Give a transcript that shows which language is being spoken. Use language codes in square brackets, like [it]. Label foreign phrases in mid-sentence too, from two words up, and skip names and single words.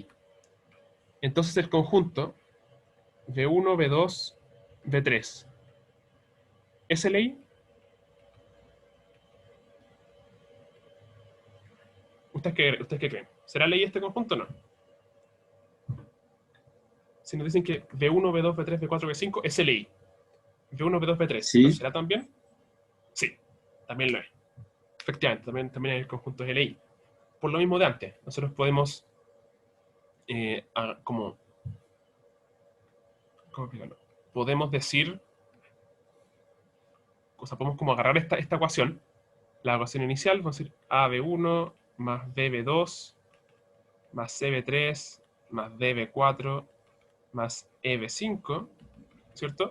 [es] Entonces el conjunto V1, V2, V3, ¿es LI? ¿Ustedes qué creen? ¿Será LI este conjunto o no? Si nos dicen que V1, V2, V3, V4, V5 es LI. V1, V2, V3, Sí. ¿lo será también? Sí, también lo es. Efectivamente, también el conjunto es LI. Por lo mismo de antes, nosotros podemos ¿cómo explicarlo? Podemos decir, o sea, podemos como agarrar esta ecuación, la ecuación inicial, vamos a decir AB1 más BB2 más CB3 más DB4 más EB5, ¿cierto?